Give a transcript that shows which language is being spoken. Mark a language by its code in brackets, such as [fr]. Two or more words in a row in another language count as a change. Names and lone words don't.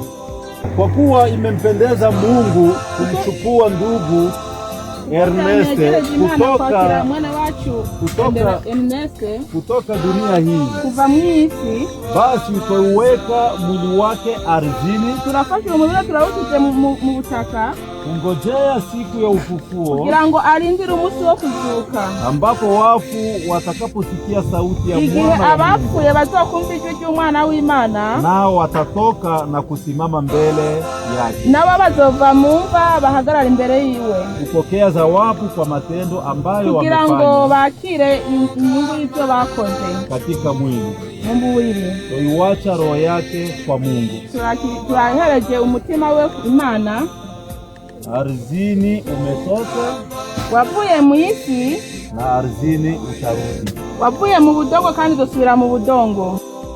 [sw] Kwa kuwa imempendeza Mungu kumchukua ndugu Erneste kutoka dunia hii, [rn] kuva mwisi, [sw] basi utauweka mwili wake ardhini, [rn] turafashe umubiri turawushyize mu butaka, [sw] kungojea siku ya ufufuo, [rn] kugira ngo arindire umunsi wo kuzuka, [sw] ambapo wafu watakaposikia sauti ya mwana, [rn] igihe abapfuye bazokumva ijwi ry'umwana w'Imana, [sw] nao watatoka na kusimama mbele yake, [rn] nabo bazova mu mva bahagarara imbere yiwe, [sw] kupokea zawabu kwa matendo ambayo [rn] kugira ngo [sw] wamefanya [rn] bakire inyungu y'ibyo bakoze [sw] katika mwili, [rn] mu mubiri. [sw] toiwacha roho yake kwa Mungu. [rn] Turahereje umutima we Imana. [sw] Ardhini umetoka, [rn] wavuye mu isi, [sw] na ardhini utarudi. [rn] wavuye mu budongo kandi dusubira mu budongo.